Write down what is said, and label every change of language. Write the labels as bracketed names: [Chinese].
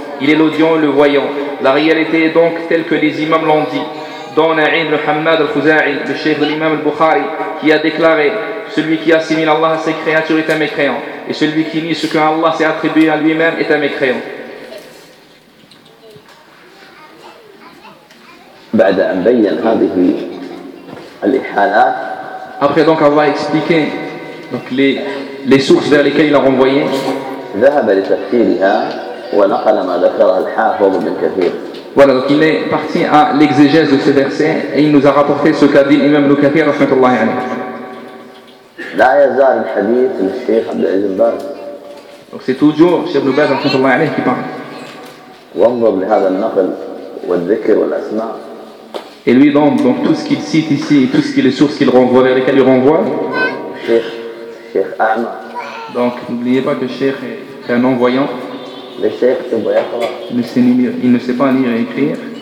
[French] Il est l'audient et le voyant. La réalité est donc telle que les imams l'ont dit, dont Na'im al-Hammad al-Khuza'i, le cheikh de l'imam al-Bukhari, qui a déclaré: celui qui assimile Allah à ses créatures est un mécréant, et celui qui nie ce que Allah s'est attribué à lui-même est un mécréant. [Arabic] بعد أن بين هذه الإحالات. [French] Après donc avoir expliqué donc les sources vers lesquelles il a renvoyé. [Arabic] ذهب لتفسيرها ونقل ما ذكره الحافظ ابن كثير. [French] Voilà, donc il est parti à l'exégèse de ce verset et il nous a rapporté ce qu'a dit l'imam Ibn Kathir [Arabic] رحمه الله عليه. لا يزال الحديث من الشيخ عبد العزيز بن باز. [French] Donc c'est toujours Cheikh Ibn Baz [Arabic] رحمه الله عليه [French] qui parle. [Arabic] وانظر لهذا النقل والذكر والأسماء. [French] Et lui donc tout ce qu'il cite ici et tout ce qui est les sources qu'il renvoie, vers lesquelles il renvoie. Cheikh Ahmad. Donc n'oubliez pas que Cheikh est un non-voyant. Le Cheikh ne voit pas. Il ne sait pas lire et écrire.